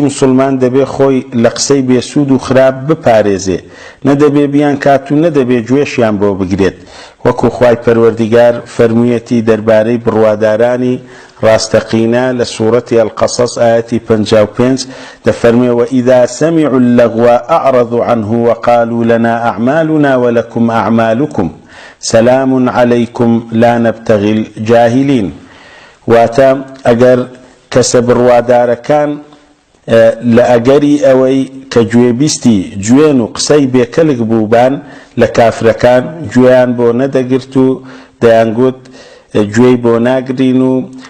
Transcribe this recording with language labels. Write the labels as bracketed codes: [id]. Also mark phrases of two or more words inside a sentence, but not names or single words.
[ckb] مسلمان دەبێ خۆی لە قسەی بێسوود و خراپ بپارێزێ نەدەبێ بیان کات و نەدەبێ گوێشیان بۆ بگرێت وەکو خوای پەروەردیگار فەرموویەتی دەربارەی بڕوادارانی ڕاستەقینە لە سوورەتی القەسەس ئایەتی 55 دەفەرمێ [ar] وإذا سمعوا اللغو أعرضوا عنه وقالوا لنا أعمالنا ولكم أعمالكم سلام عليكم لا نبتغي الجاهلين [ckb] واتە ئەگەر کەسە بڕوادارەکان لە ئەگەری ئەوەی کە گوێبیستی گوێن و قسەی بێکەلک بووبان لە کافرەکان گوێیان بۆ نەدەگرت و دەیانگوت گوێی بۆ ناگرین و